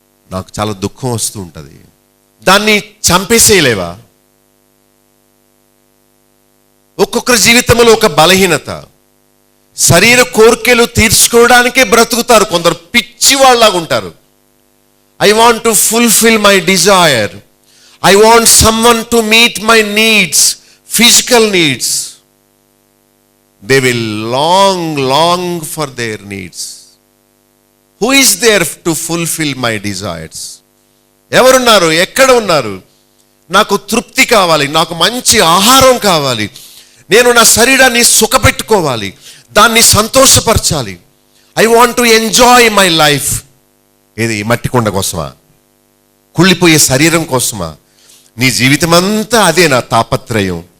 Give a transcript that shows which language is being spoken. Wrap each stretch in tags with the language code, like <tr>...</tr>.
<te>నాకు చాలా దుఃఖం వస్తూ ఉంటుంది. దాన్ని చంపేసేయలేవా? ఒక్కొక్కరి జీవితంలో ఒక బలహీనత, శరీర కోరికలు తీర్చుకోవడానికే బ్రతుకుతారు. కొందరు పిచ్చి వాళ్ళలాగా ఉంటారు.</te> <en>I want to fulfill my desire. I want someone to meet my needs, physical needs. They will long for their needs. Who is there to fulfill my desires?</en> <te>ఎవరున్నారు? ఎక్కడ ఉన్నారు? నాకు తృప్తి కావాలి, నాకు మంచి ఆహారం కావాలి, నేను నా శరీరాన్ని సుఖపెట్టుకోవాలి, దాన్ని సంతోషపరచాలి.</te> <en>I want to enjoy my life.</en> <te>ఏది మట్టి కొండ కోసమా? కుళ్ళిపోయే శరీరం కోసమా? నీ జీవితం అంతా అదే నా తాపత్రయం.</te>